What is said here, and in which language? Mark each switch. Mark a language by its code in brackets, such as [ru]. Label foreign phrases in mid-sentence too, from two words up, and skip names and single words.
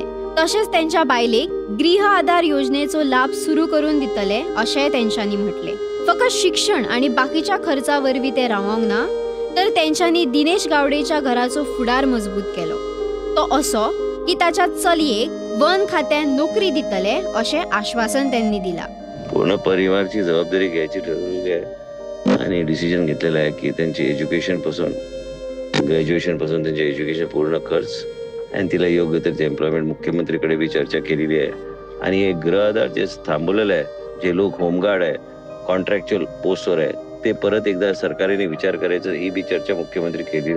[kok] तसेच त्यांच्या बायलेक गृह आधार योजनेचो लाभ सुरू करून दितले असे त्यांच्यानी म्हटले. फक्त शिक्षण आणि बाकीच्या खर्चावरवी ते रावंक ना, तर त्यांच्यानी दिनेश गावडेच्या घराचो फुडार मजबूत केलो. तो असो की त्याच्या चलयेक वन खात्यात नोकरी दितले असे आश्वासन त्यांनी दिला. [mr] पूर्ण परिवारची जबाबदारी घ्यायची ठरवलेली आहे आणि डिसिजन घेतलेला आहे की त्यांची एज्युकेशन पासून ग्रॅज्युएशन पासून त्यांचे एज्युकेशन पूर्ण खर्च आणि तिला योग्य तरी एम्प्लॉयमेंट मुख्यमंत्रीकडे बी चर्चा केलेली आहे. आणि हे गृह आधार जे थांबवलेलं आहे, जे लोक होमगार्ड आहे, कॉन्ट्रॅक्च्युअल पोस्टवर आहे, ते परत एकदा सरकारने विचार करायचं, ही बी चर्चा मुख्यमंत्री केलेली आहे.